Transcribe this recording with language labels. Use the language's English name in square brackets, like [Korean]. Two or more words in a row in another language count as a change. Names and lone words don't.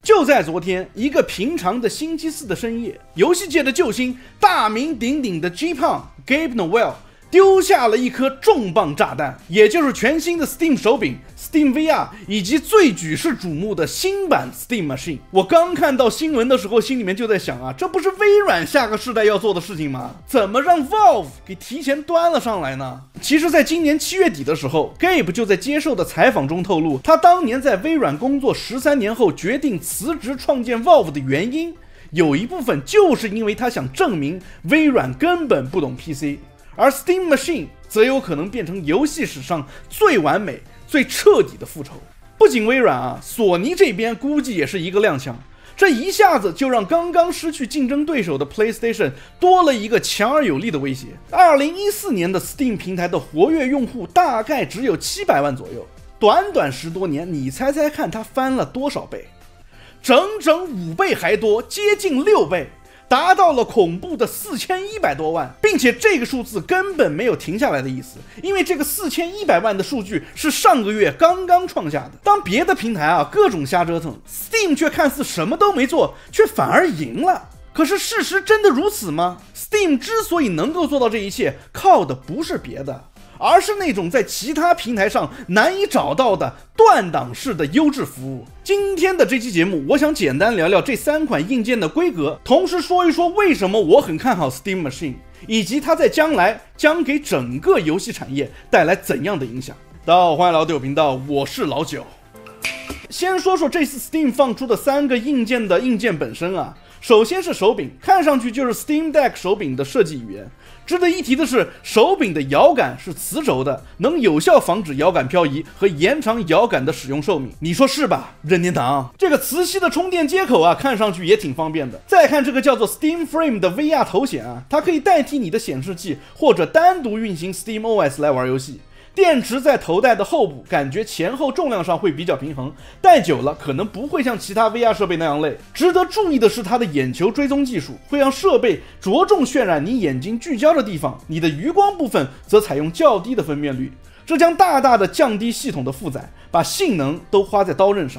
[Chinese] 就在昨天，一個平常的星期四的深夜，遊戲界的救星、大名鼎鼎的 G-Pong Gabe Newell 丟下了一顆重磅炸彈，也就是全新的 Steam 手柄 Steam VR 以及最舉世瞩目的新版 Steam Machine。我剛看到新聞的時候，心裡面就在想啊，这不是微軟下個世代要做的事情嗎？怎麼讓 Valve 給提前端了上來呢？其實在今年7月底的時候， Gabe 就在接受的採訪中透露，他當年在微軟工作13年後決定辭職創建 Valve 的原因，有一部分就是因為他想證明微軟根本不懂 PC，而 Steam Machine 則有可能變成遊戲史上最完美、最徹底的復仇。不僅微軟啊，索尼這邊估計也是一個踉蹌，這一下子就讓剛剛失去競爭對手的 PlayStation 多了一個強而有力的威胁。2014年的 Steam 平台的活躍用戶大概只有700萬左右，短短10多年，你猜猜看它翻了多少倍？整整5倍還多，接近6倍。達到了恐怖的4100 多萬，並且這個數字根本沒有停下來的意思，因為這個4100萬的數據是上個月剛剛創下的。當別的平台各種瞎折騰， Steam 卻看似什麼都沒做，卻反而贏了。可是事實真的如此嗎？ Steam 之所以能夠做到這一切，靠的不是別的，而是那種在其他平台上難以找到的斷檔式的優質服務。今天的這期節目，我想簡單聊聊這3款硬件的規格，同時說一說為什麼我很看好 Steam Machine，以及它在將來將給整個遊戲產業帶來怎樣的影響。大家好，歡迎來到隊友頻道，我是老九。先說說這次 Steam 放出的3個硬件的硬件本身啊。首先是手柄，看上去就是 Steam Deck 手柄的設計語言。值得一提的是，手柄的搖桿是磁軸的，能有效防止搖桿漂移和延長搖桿的使用壽命。你說是吧，任天堂？这個磁吸的充電接口看上去也挺方便的。再看這個叫做 Steam Frame 的 VR 頭顯它可以代替你的顯示器，或者單獨運行 Steam OS 來玩遊戲。電池在頭戴的後部，感覺前後重量上會比較平衡，戴久了可能不會像其他 VR 設備那樣累。值得注意的是，它的眼球追蹤技術會讓設備着重渲染你眼睛聚焦的地方，你的餘光部分則採用較低的分辨率，這將大大的降低系統的負載，把性能都花在刀刃上。